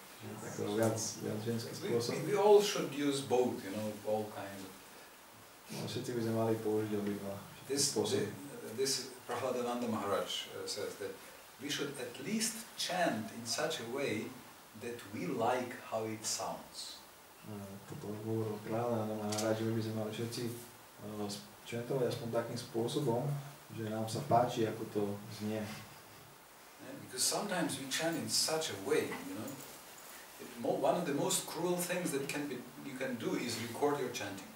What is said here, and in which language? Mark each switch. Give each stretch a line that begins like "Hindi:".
Slovak: Tako viac ženský spôsob.
English: We all should use both, all kinds of...
Slovak: Všetci by sme mali použiť obidva spôsoby.
English: This Prahladananda Maharaj says that we should at least chant in such a way that we like how it sounds.
Slovak: Toto hovoril Prahladananda Maharaj, že by sme mali všetci chantovať aspoň takým spôsobom, že nám sa páči, ako to znie.
English: Because sometimes we chant in such a way, one of the most cruel things that you can do is record your chanting.